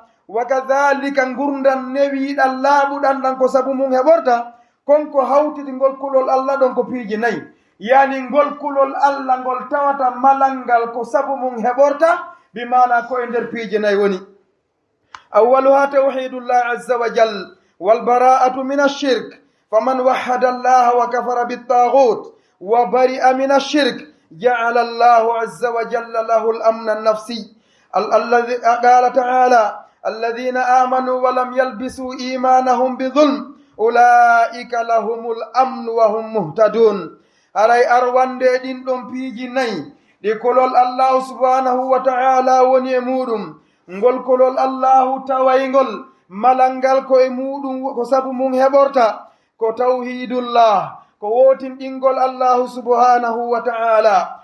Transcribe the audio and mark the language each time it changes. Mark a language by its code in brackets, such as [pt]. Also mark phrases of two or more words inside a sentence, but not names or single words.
[ar] وكذلك [ff] gurdan newiɗan laaɓuɗan ɗan ko sabu mum heɓorta. konko hawtiti ngol kulol allah ɗon ko piiji nayi, yani ngol kulol allah ngol tawata malalngal ko sabu mum heɓorta, bimana ko e nder piiji nayi woni. [ar] أولها توحيد الله عز وجل والبراءة من الشرك فمن وحد الله وكفر بالطاغوت وبرئ من الشرك جعل الله عز وجل له الأمن النفسي الذي قال تعالى الذين آمنوا ولم يلبسوا إيمانهم بظلم أولئك لهم الأمن وهم مهتدون. [ff] aray arwande ɗin ɗon piiji nayi ɗi kolol allahu [ar] سبحانه وتعالى [ff] woni e muɗum. ngol kolol allahu tawaygol malalngal ko e muɗum ko sabu mum heɓorta ko tawhidullah, ko wotinɗingol allahu [ar] سبحانه وتعالى.